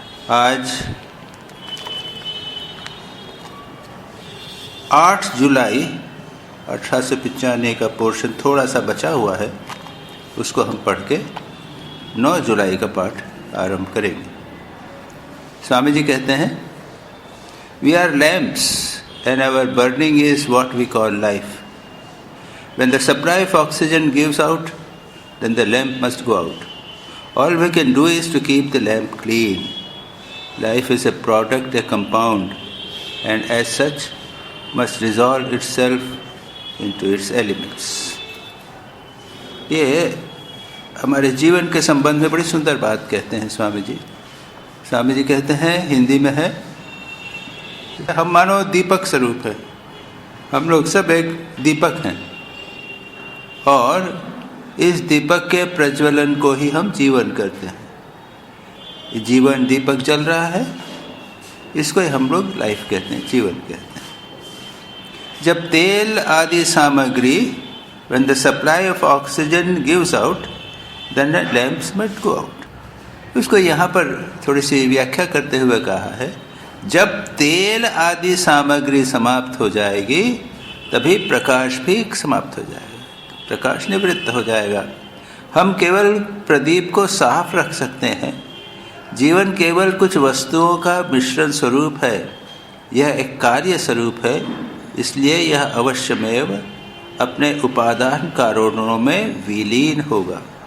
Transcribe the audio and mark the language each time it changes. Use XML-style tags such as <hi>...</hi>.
<hi>आज 8 जुलाई 1895 का पोर्शन थोड़ा सा बचा हुआ है, उसको हम पढ़ के 9 जुलाई का पाठ आरंभ करेंगे। स्वामी जी कहते हैं,</hi> <en>We are lamps and our burning is what we call life. When the supply of oxygen gives out, then the lamp must go out. All we can do is to keep the lamp clean. Life is a product, a compound, and as such must resolve itself into its elements.</en> <hi>ये हमारे जीवन के संबंध में बड़ी सुंदर बात कहते हैं स्वामी जी। स्वामी जी कहते हैं, हिंदी में है, हम मानो दीपक स्वरूप है। हम लोग सब एक दीपक हैं और इस दीपक के प्रज्वलन को ही हम जीवन करते हैं। जीवन दीपक जल रहा है, इसको ही हम लोग लाइफ कहते हैं, जीवन कहते हैं। जब तेल आदि सामग्री,</hi> <en>when the supply of oxygen gives out, then the lamps must go out.</en> <hi>उसको यहाँ पर थोड़ी सी व्याख्या करते हुए कहा है, जब तेल आदि सामग्री समाप्त हो जाएगी तभी प्रकाश भी समाप्त हो जाएगा, प्रकाश निवृत्त हो जाएगा। हम केवल प्रदीप को साफ रख सकते हैं। जीवन केवल कुछ वस्तुओं का मिश्रण स्वरूप है, यह एक कार्य स्वरूप है, इसलिए यह अवश्यमेव अपने उपादान कारणों में विलीन होगा।</hi>